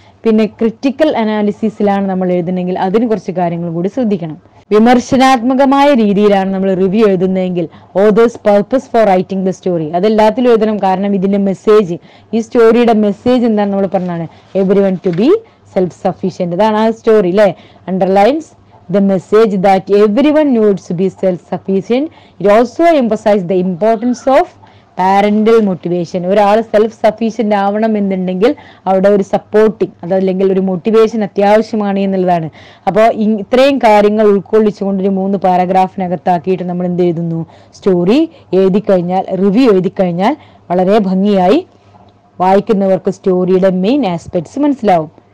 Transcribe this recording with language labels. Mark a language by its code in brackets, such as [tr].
[ml] പിന്നെ ക്രിറ്റിക്കൽ അനാലിസിസിലാണ് നമ്മൾ എഴുതുന്നെങ്കിൽ അതിന് കുറച്ച് കാര്യങ്ങൾ കൂടി ശ്രദ്ധിക്കണം. വിമർശനാത്മകമായ രീതിയിലാണ് നമ്മൾ review എഴുതുന്നതെങ്കിൽ [en] author's purpose for writing the story [ml] അതെല്ലാത്തിലും എഴുതണം. കാരണം ഇതിന്റെ മെസ്സേജ്, ഈ സ്റ്റോറിയുടെ മെസ്സേജ് എന്താണെന്ന് നമ്മൾ പറഞ്ഞാണ് [en] Everyone to be self sufficient. [ml] അതാണ് ആ സ്റ്റോറി അല്ലെ. [en] Underlines the message that everyone needs to be self-sufficient. It also emphasizes the importance of parental motivation. [ml] ഒരാൾ സെൽഫ് സഫീഷ്യന്റ് ആവണം എന്നുണ്ടെങ്കിൽ അവിടെ ഒരു സപ്പോർട്ടിങ്, അതല്ലെങ്കിൽ ഒരു മോട്ടിവേഷൻ അത്യാവശ്യമാണ് എന്നുള്ളതാണ്. അപ്പോൾ ഇത്രയും കാര്യങ്ങൾ ഉൾക്കൊള്ളിച്ചുകൊണ്ട് ഒരു 3 പാരഗ്രാഫിനകത്താക്കിയിട്ട് നമ്മൾ എന്ത് എഴുതുന്നു? സ്റ്റോറി എഴുതി കഴിഞ്ഞാൽ, റിവ്യൂ എഴുതി കഴിഞ്ഞാൽ വളരെ ഭംഗിയായി വായിക്കുന്നവർക്ക് സ്റ്റോറിയുടെ മെയിൻ ആസ്പെക്ട്സ് മനസ്സിലാവും.